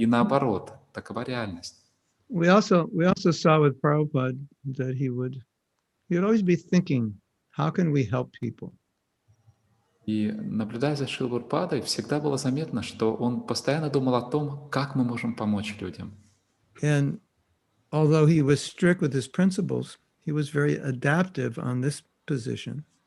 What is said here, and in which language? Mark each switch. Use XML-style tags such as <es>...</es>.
<ru>И наоборот, такова реальность.</ru> <en>We also saw with Prabhupada that he would always be thinking, how can we help people?</en> <ru>И наблюдая за Шрилой Прабхупадой, всегда было заметно, что он постоянно думал о том, как мы можем помочь людям.</ru> <en>And although he was strict with his principles, he was very adaptive on this position.</en>